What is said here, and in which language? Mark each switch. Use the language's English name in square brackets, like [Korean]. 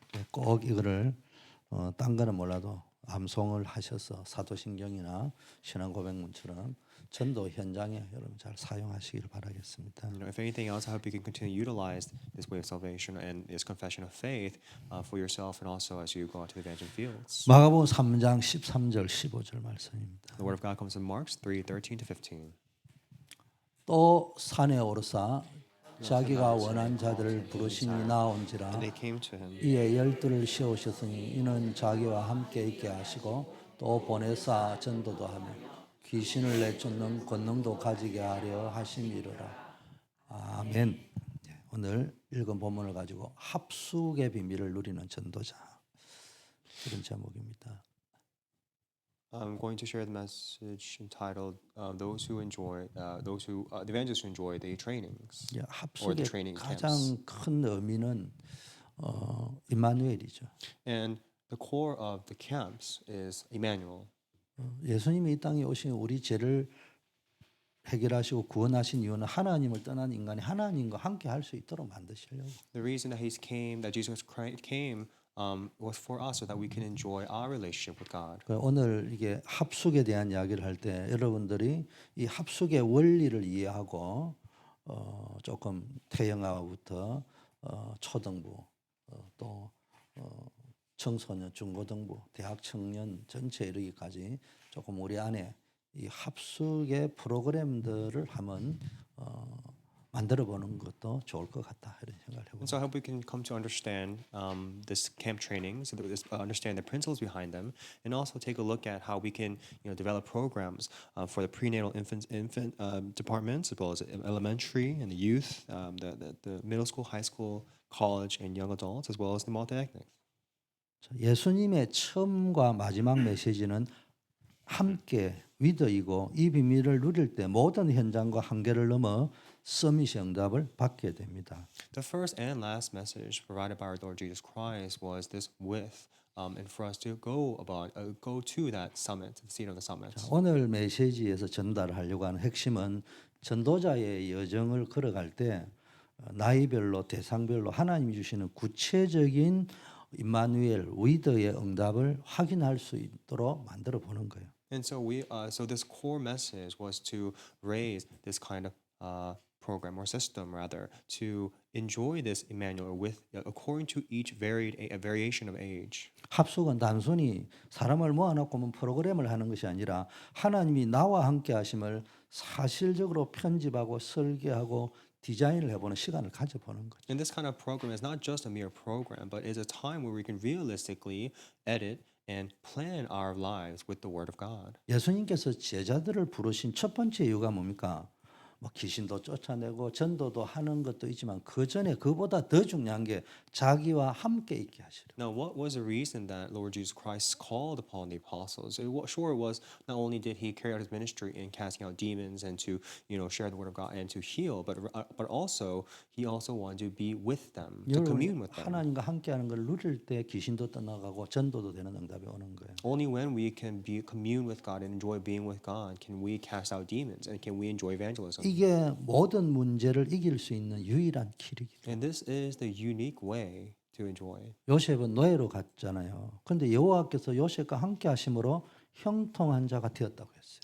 [Korean] 꼭 이거를 딴 거는 몰라도 암송을 하셔서 사도신경이나 신앙고백문처럼 전도 현장에 여러분 잘 사용하시길 바라겠습니다. [English] If anything else, I hope you can continue to utilize this way of salvation and this confession of faith for yourself and also as you go out to the evangel fields. [Korean] 마가복음 3장 13절 15절 말씀입니다. [English] The word of God comes in Mark 3:13 to 15. [Korean] 또 산에 오르사 자기가 원한 자들을 부르시니 나온지라 [English] And they came to him. [Korean] 이에 열두를 씌우셨으니 이는 자기와 함께 있게 하시고 또 보내사 전도도 하며 귀신을 내쫓는 권능도 가지게 하려 하심이로라. 아멘. 오늘 읽은 본문을 가지고 합숙의 비밀을 누리는 전도자 이런 제목입니다. [English] I'm going to share the message entitled "Those who enjoy, the evangelists who enjoy the trainings." [Korean] 예, [English] or [Korean] 합숙의 [English] the training [Korean] 가장 [English] camps. [Korean] 큰 의미는 임마누엘이죠. [English] And the core of the camps is Emmanuel. [Korean] 예수님이 이 땅에 오신 우리 죄를 해결하시고 구원하신 이유는 하나님을 떠난 인간이 하나님과 함께 할 수 있도록 만드시려고. [English] The reason that that Jesus Christ came, was for us so that we can enjoy our relationship with God. [Korean] 오늘 이게 합숙에 대한 이야기를 할 때 여러분들이 이 합숙의 원리를 이해하고 조금 태영아부터 초등부 또 청소년, 중고등부, 대학 청년 전체 이르기까지 조금 우리 안에 이 합숙의 프로그램들을 한번 만들어 보는 것도 좋을 것 같다 이런 생각을 [English] And so I hope we can come to understand this camp training, so that we understand the principles behind them, and also take a look at how we can, develop programs for the prenatal infant departments, as well as elementary and the youth, the middle school, high school, college, and young adults, as well as the multi-ethnic. [Korean] 예수님의 처음과 마지막 메시지는 함께 위더이고 이 비밀을 누릴 때 모든 현장과 한계를 넘어 서밋의 응답을 받게 됩니다. [English] The first and last message provided by our Lord Jesus Christ was this with, and for us to go to that summit, the seat of the summit. [Korean] 오늘 메시지에서 전달하려고 하는 핵심은 전도자의 여정을 걸어갈 때 나이별로 대상별로 하나님이 주시는 구체적인 임마누엘 위더의 응답을 확인할 수 있도록 만들어 보는 거예요. [English] And so so this core message was to raise this kind of program or system, rather, to enjoy this Emmanuel with according to each variation of age. [Korean] 합숙은 단순히 사람을 모아놓고 뭐 프로그램을 하는 것이 아니라 하나님이 나와 함께 하심을 사실적으로 편집하고 설계하고 디자인을 해보는 시간을 가져보는 거죠. [English] And this kind of program is not just a mere program, but is a time where we can realistically edit and plan our lives with the Word of God. [Korean] 예수님께서 제자들을 부르신 첫 번째 이유가 뭡니까? 뭐 귀신도 쫓아내고 전도도 하는 것도 있지만 그 전에 그보다 더 중요한 게 자기와 함께 있게 하시라. [English] Now, what was the reason that Lord Jesus Christ called upon the apostles? It was not only did he carry out his ministry in casting out demons and to share the word of God and to heal, but also he also wanted to be with them, to commune with them. [Korean] 하나님과 함께하는 걸 누릴 때 귀신도 떠나가고 전도도 되는 응답이 오는 거예요. [English] Only when we can commune with God and enjoy being with God can we cast out demons and can we enjoy evangelism. [Korean] 이게 모든 문제를 이길 수 있는 유일한 길이기도. [English] And this is the unique way to enjoy. [Korean] 요셉은 노예로 갔잖아요. 그런데 여호와께서 요셉과 함께 하심으로 형통한 자가 되었다고 했어요.